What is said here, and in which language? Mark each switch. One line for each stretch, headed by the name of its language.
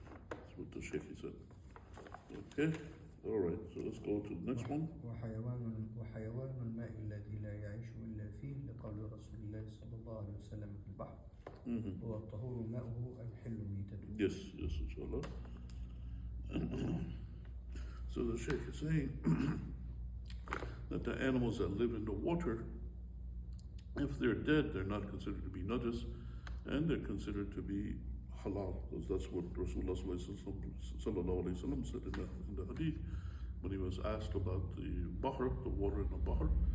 English: That's what the Shaykh said. Okay, all right. So let's go to the next one.
Arabic: وحيوان الماء الذي لا يعيش إلا فيه لقول رسول الله صلى الله عليه وسلم في البحر هو الطهور ماؤه الحل ميتته.
English: Yes, inshallah. So the Shaykh is saying that the animals that live in the water, if they're dead, they're not considered to be najis, and they're considered to be halal, because that's what Rasulullah sallallahu alaihi wasallam said in the hadith when he was asked about the bahr, the water in the bahr.